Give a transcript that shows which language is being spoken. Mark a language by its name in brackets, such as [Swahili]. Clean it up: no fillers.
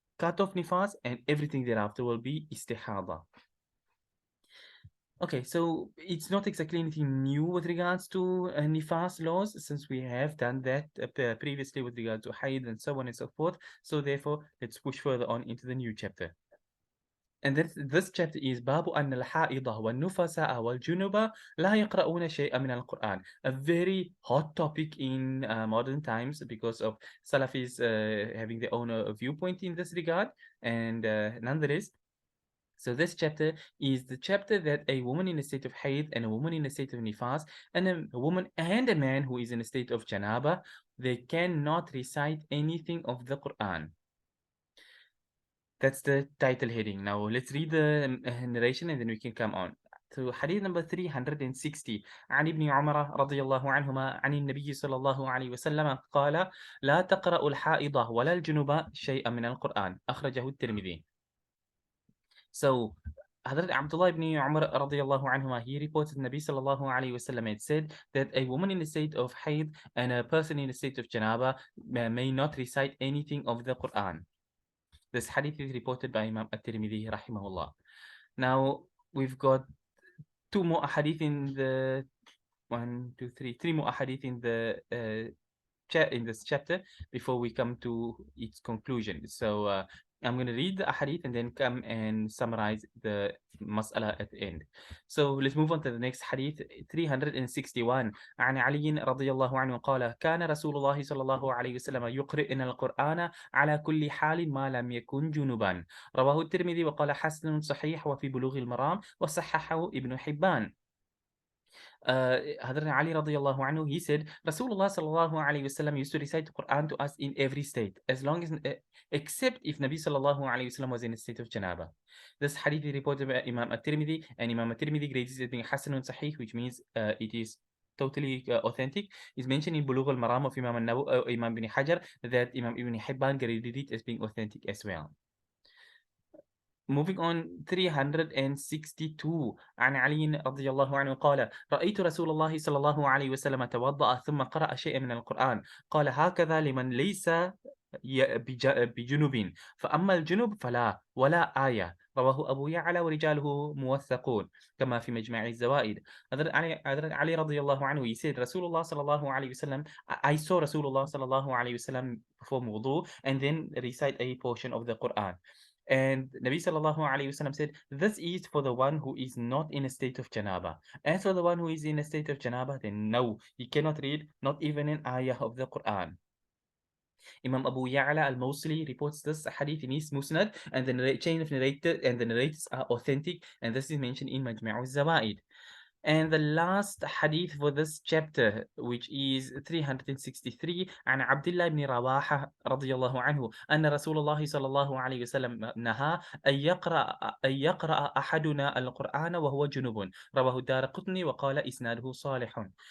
[English] cut off nifas, and everything thereafter will be istihada. Okay, so it's not exactly anything new with regards to nifas laws, since we have done that previously with regard to hayd and so on and so forth. So therefore, let's push further on into the new chapter. And this chapter is [Arabic] باب أن الحائض والنفساء والجنوب لا يقرؤون شيئا من القرآن. [English] A very hot topic in modern times because of Salafis having their own viewpoint in this regard. And nonetheless, so this chapter is the chapter that a woman in a state of hayd and a woman in a state of nifas and a woman and a man who is in a state of janaba, they cannot recite anything of the Qur'an. That's the title heading. Now let's read the narration and then we can come on. So hadith number 360 [Arabic] عن ابن عمر رضي الله عنهما عن النبي صلى الله عليه وسلم قال لا تقرأ الحائض ولا الجنوب شيئا من القرآن أخرجه الترمذي. [English] So Hadrat Abdullah ibn Umar radiallahu anhuma, he reported Nabi sallallahu alayhi wasallam had said that a woman in a state of hayd and a person in a state of janaba may not recite anything of the Quran. This hadith is reported by Imam at-Tirmidhi rahimahullah. Now we've got two more hadith in the three more hadith in the in this chapter before we come to its conclusion. So I'm going to read the hadith and then come and summarize the mas'ala at the end. So let's move on to the next hadith 361 [Arabic] عن علي رضي الله عنه قال كان رسول الله صلى الله عليه وسلم يقرئنا القرآن على كل حال ما لم يكن جنبا رواه الترمذي وقال حسن صحيح وفي بلوغ المرام وصححه ابن حبان. [English] Hadrat Ali radiallahu anhu, he said, Rasulullah sallallahu alayhi wasallam used to recite the Quran to us in every state, as long as, except if Nabi sallallahu alayhi wasallam was in a state of janaba. This hadith is reported by Imam at-Tirmidhi, and Imam at-Tirmidhi grades it as being Hasanun Sahih, which means it is totally authentic. Is mentioned in Bulugh al-Maram of Imam ibn Hajar that Imam ibn Hibban graded it as being authentic as well. Moving on 362 [Arabic] عن علي رضي الله عنه قال رأيت رسول الله صلى الله عليه وسلم توضأ ثم قرأ شيئا من القرآن قال هكذا لمن ليس بجنوب فأما الجنوب فلا ولا آية رواه أبو يعلى ورجاله موثقون كما في مجمع الزوائد. [English] Hadrat Ali [Arabic] رضي الله عنه, [English] he said Rasulullah [Arabic] صلى الله عليه وسلم, [English] I saw Rasulullah صلى الله عليه وسلم perform wudu and then recite a portion of the Quran. And Nabi sallallahu alayhi wasallam said, this is for the one who is not in a state of janaba. As for the one who is in a state of janaba, then no, he cannot read not even an ayah of the Quran. Imam Abu Ya'la al-Mawsili reports this hadith in his Musnad, and the chain of narrators are authentic, and this is mentioned in Majma' al-Zawaid. And the last hadith for this chapter, which is 363, [Arabic] عن عبد الله بن رواحة رضي الله عنه أن رسول الله صلى الله عليه وسلم نهى أن يقرأ أحدنا القرآن وهو جنوب رواه الدارقطني وقال إسناده صالح.